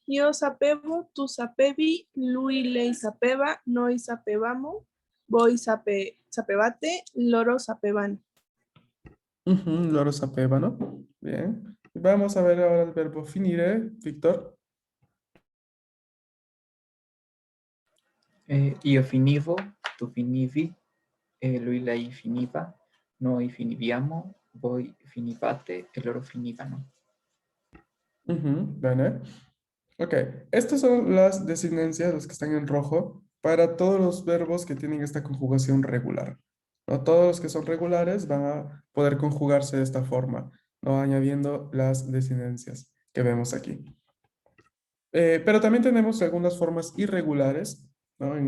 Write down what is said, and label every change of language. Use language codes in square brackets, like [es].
[it] Io sapevo, tu sapevi, lui, lei sapeva, noi sapevamo, voi sapevate, loro sapevano. Ujú, loro sapevano. [es] Bien. Vamos a ver ahora el verbo finire, Víctor. [it] Io finivo, tu finivi, lui, lei finiva, noi finiviamo, voi finivate e loro finivano. Ujú, bene. [es] Ok, estas son las designancias, los que están en rojo, para todos los verbos que tienen esta conjugación regular. ¿No? Todos los que son regulares van a poder conjugarse de esta forma, ¿no? Añadiendo las designancias que vemos aquí. Pero también tenemos algunas formas irregulares, ¿no?